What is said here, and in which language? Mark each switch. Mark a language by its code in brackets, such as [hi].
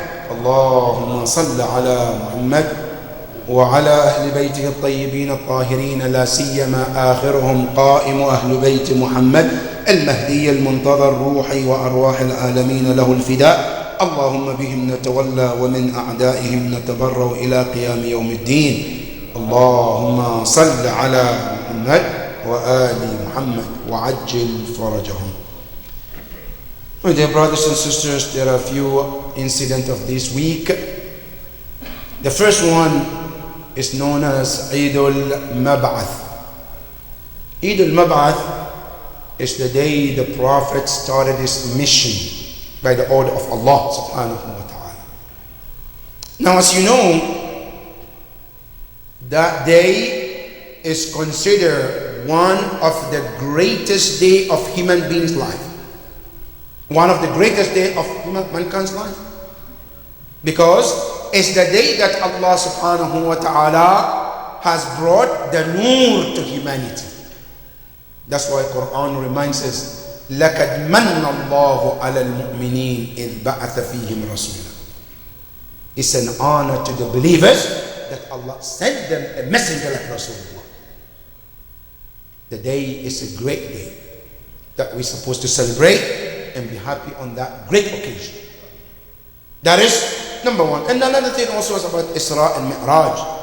[ar] اللهم صل على محمد وعلى أهل بيته الطيبين الطاهرين، لا سيما آخرهم قائم أهل بيت محمد المهدي المنتظر، روحي وأرواح العالمين له الفداء. اللهم بهم نتولى ومن أعدائهم نتبرأ إلى قيام يوم الدين. اللهم صل على محمد وآل محمد وعجل فرجهم. [en] My dear brothers and sisters, there are a few incidents of this week. The first one is known as Eid al-Mab'ath. Eid al-Mab'ath is the day the Prophet started his mission by the order of Allah subhanahu wa ta'ala. Now, as you know, that day is considered one of the greatest day of human beings' life. One of the greatest day of mankind's life. Because it's the day that Allah subhanahu wa ta'ala has brought the nur to humanity. That's why Quran reminds us, [ar] لَقَدْ مَنَّ اللَّهُ عَلَى الْمُؤْمِنِينَ إِذْ بَعَثَ فِيهِمْ رَسُولًا. [en] It's an honor to the believers that Allah sent them a messenger like Rasulullah. The day is a great day that we're supposed to celebrate and be happy on that great occasion. That is number one. And another thing also is about Isra and Mi'raj.